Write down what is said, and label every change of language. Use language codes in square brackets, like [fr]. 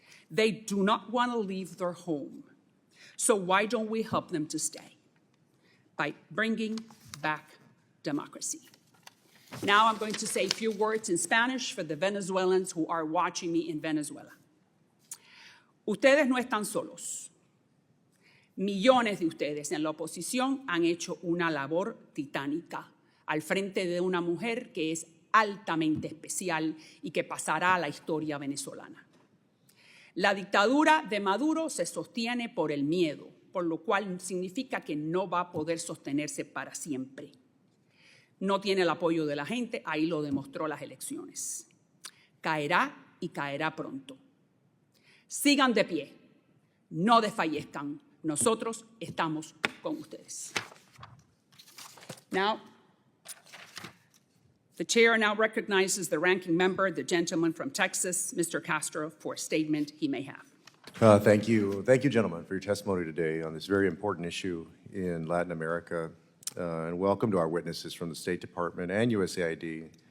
[en] They do not want to leave their home. So why don't we help them to stay? By bringing back democracy. Now I'm going to say a few words in Spanish for the Venezuelans who are watching me in Venezuela. [es] Ustedes no están solos. Millones de ustedes en la oposición han hecho una labor titánica al frente de una mujer que es altamente especial y que pasará a la historia venezolana. La dictadura de Maduro se sostiene por el miedo, por lo cual significa que no va a poder sostenerse para siempre. No tiene el apoyo de la gente, ahí lo demostró las elecciones. Caerá y caerá pronto. Sigan de pie, no desfallezcan. Nosotros estamos con ustedes. [en] Now, the chair now recognizes the ranking member, the gentleman from Texas, Mr. Castro, for a statement he may have. Thank you. Thank you, gentlemen, for your testimony today on this very important issue in Latin America. And welcome to our witnesses from the State Department and USAID.